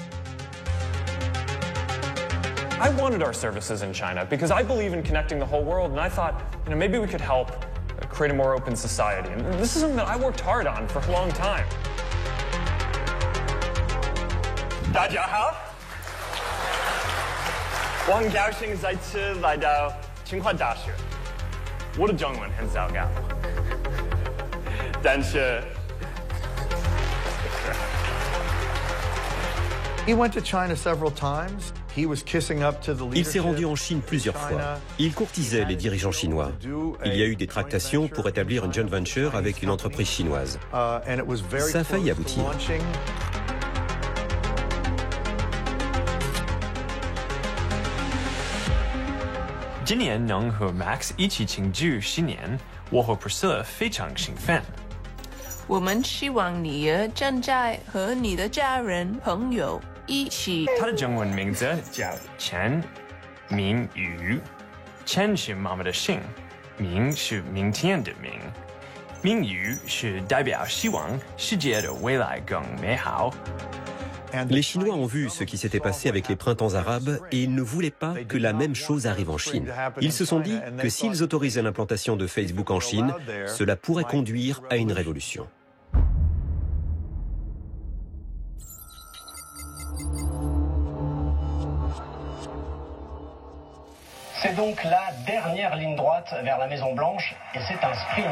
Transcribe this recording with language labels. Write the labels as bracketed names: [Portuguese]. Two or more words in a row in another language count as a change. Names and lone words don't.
[English] I wanted our services in China because I believe in connecting the whole world, and I thought, maybe we could help create a more open society. And this is something that I worked hard on for a long time. [Chinese] 大家好，我很高兴再次来到清华大学。我的中文很糟糕，但是。 [English] He went to China several times. He was kissing up to the leadership. [French] Il s'est rendu en Chine plusieurs fois. Il courtisait les dirigeants chinois. Il y a eu des tractations pour établir une [English] joint venture [French] avec une entreprise chinoise. Ça a failli aboutir. Cette année, [Chinese] 能和 Max 一起庆祝新年，我和 Priscilla 非常兴奋。我们希望你也正在和你的家人朋友一起。他的中文名字叫陈明宇，陈是妈妈的姓，明是明天的明，明宇是代表希望世界的未来更美好。 [French] Les Chinois ont vu ce qui s'était passé avec les printemps arabes et ils ne voulaient pas que la même chose arrive en Chine. Ils se sont dit que s'ils autorisaient l'implantation de Facebook en Chine, cela pourrait conduire à une révolution. C'est donc la dernière ligne droite vers la Maison-Blanche et c'est un sprint.